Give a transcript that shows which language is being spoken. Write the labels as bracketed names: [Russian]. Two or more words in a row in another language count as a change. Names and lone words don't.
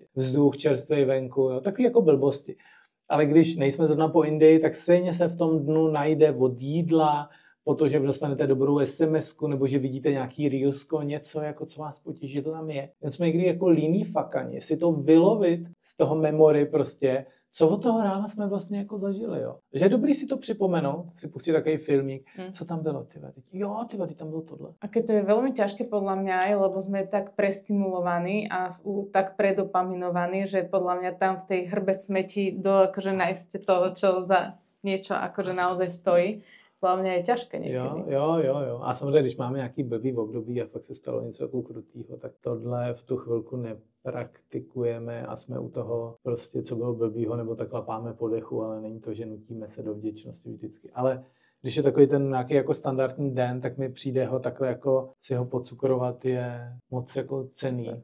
[Czech] Vzduch, čerstvý venku, jo, takový jako blbosti. Ale když nejsme zrovna po Indii, tak stejně se v tom dnu najde od jídla, po to, že dostanete dobrou SMS-ku, nebo že vidíte nějaký reelsko, něco, jako co vás potěší, to tam je. Jen jsme někdy jako líní fakani, si to vylovit z toho memory prostě, co od toho rána jsme vlastně jako zažili, jo. Že je dobrý si to připomenout, si pustit takový filmík, co tam bylo, tam bylo tohle. [Slovak] A keď to je veľmi ťažké podľa mňa aj, lebo sme tak prestimulovaní a tak predopaminovaní, že podľa mňa tam v tej hrbe smeti akože nájsť to, čo za niečo akože naozaj stojí. Podľa mňa je ťažké niekedy. [Czech] Jo. A samozřejmě, když máme nějaký blbý období a fakt se stalo něco jako krutýho, tak tohle v tu chvilku nepraktikujeme a jsme u toho prostě, co bylo blbýho, nebo tak lapáme po dechu, ale není to, že nutíme se do vděčnosti vždycky. Ale když je takový ten nějaký jako standardní den, tak mi přijde ho takhle jako si ho podcukrovat je moc jako cenný.